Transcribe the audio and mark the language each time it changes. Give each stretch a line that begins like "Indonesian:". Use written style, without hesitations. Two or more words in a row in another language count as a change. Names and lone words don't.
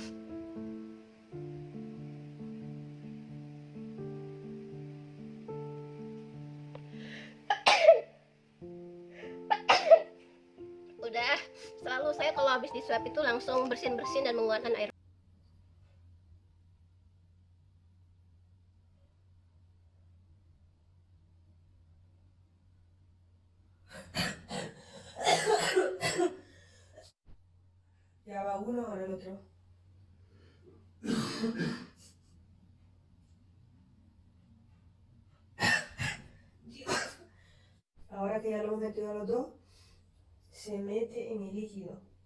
Indonesian: Udah, selalu saya kalau habis di swab itu langsung bersin-bersin dan mengeluarkan air.
Spanish: Ya va uno, ahora el otro. Ahora que ya lo hemos metido a los dos, se mete en el líquido.